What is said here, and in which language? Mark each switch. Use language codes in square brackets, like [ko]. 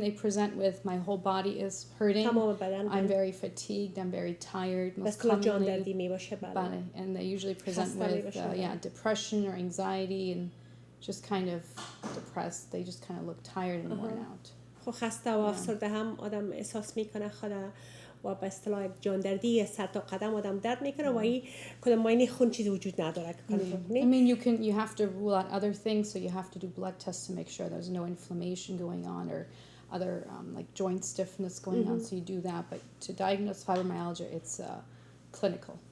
[en] They present with my whole body is hurting. I'm very fatigued. I'm very tired. Most commonly, and they usually present with depression or anxiety and just kind of depressed. They just kind of look tired and worn out. [fa] خب خسته و افسرده هم آدم احساس میکنه خود و به اصطلاح جان دردی سر تا قدم آدم درد میکنه و این کدام ماینه خون چیزی وجود نداره. [en] I mean you have to rule out other things, so you have to do blood tests to make sure there's no inflammation going on or other like joint stiffness going on, so you do that, but to diagnose fibromyalgia it's clinical.